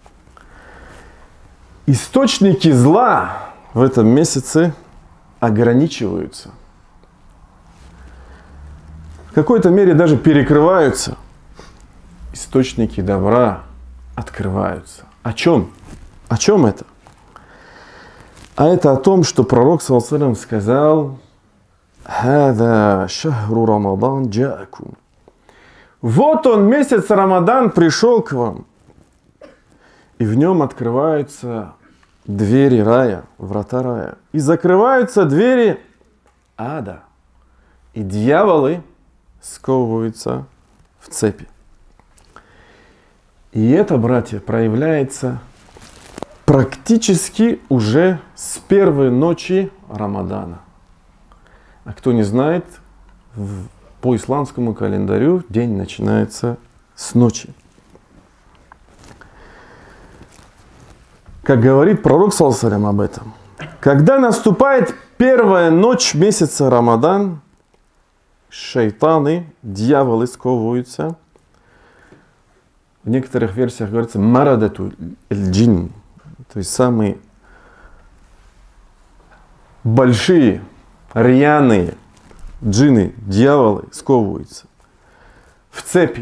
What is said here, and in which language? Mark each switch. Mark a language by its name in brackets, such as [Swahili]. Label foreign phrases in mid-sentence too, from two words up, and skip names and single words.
[Russian] Источники зла в этом месяце ограничиваются. В какой-то мере даже перекрываются. Источники добра открываются. О чем? О чем это? А это о том, что пророк, [Arabic] صلى الله عليه وسلم, сказал: «هذا شهر رمضان جاءكم». [Russian] Вот он, месяц Рамадан, пришел к вам. И в нем открываются двери рая, врата рая. И закрываются двери ада. И дьяволы сковываются в цепи. И это, братья, проявляется практически уже с первой ночи Рамадана. А кто не знает, по исламскому календарю день начинается с ночи. Как говорит пророк, [Arabic] صلى الله عليه وسلم, [Russian] об этом. Когда наступает первая ночь месяца Рамадан, шайтаны, дьяволы сковываются. В некоторых версиях говорится [Arabic] مردة الجن, [Russian] то есть самые большие, рьяные джинны, дьяволы сковываются в цепи.